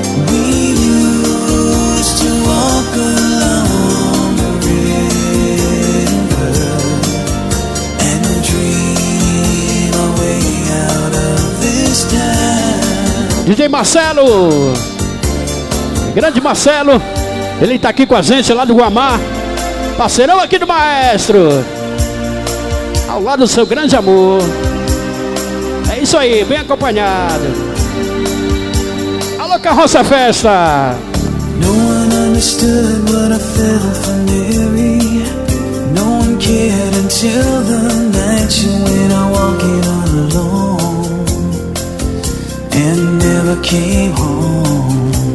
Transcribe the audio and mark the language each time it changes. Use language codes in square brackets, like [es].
[en] We used to walk along the river and dream our way out of this town. [pt] DJ Marcelo, grande Marcelo, ele tá aqui com a gente lá do Guamá. Parceirão aqui do maestro, ao lado do seu grande amor. É isso aí, bem acompanhado. Alô, Carroça Festa. [en] No one understood what I felt for Mary. No one cared until the night she went out walking all alone and never came home.